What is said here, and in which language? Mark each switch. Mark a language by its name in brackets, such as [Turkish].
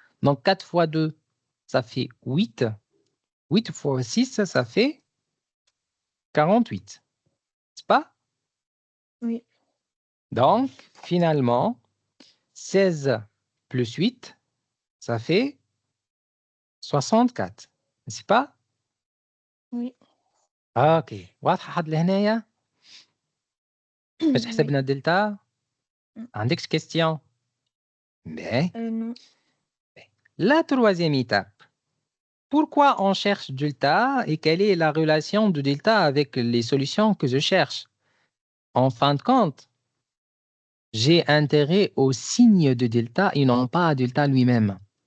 [French] Donc, 4 fois 2, ça fait 8. 8 fois 6, ça fait 48. N'est-ce pas? Oui. Donc, finalement, 16 plus 8, ça fait 64. N'est-ce pas? Oui. [Arabic] اوكي واضحه حد لهنايا باش [French] Oui. [Arabic] حسبنا الدلتا عندكش كيستيون باهي [French] Non. la troisième étape pourquoi on cherche delta et quelle est la relation de delta avec les solutions que je cherche en fin de compte j'ai intérêt au signe de delta et non pas à delta lui-même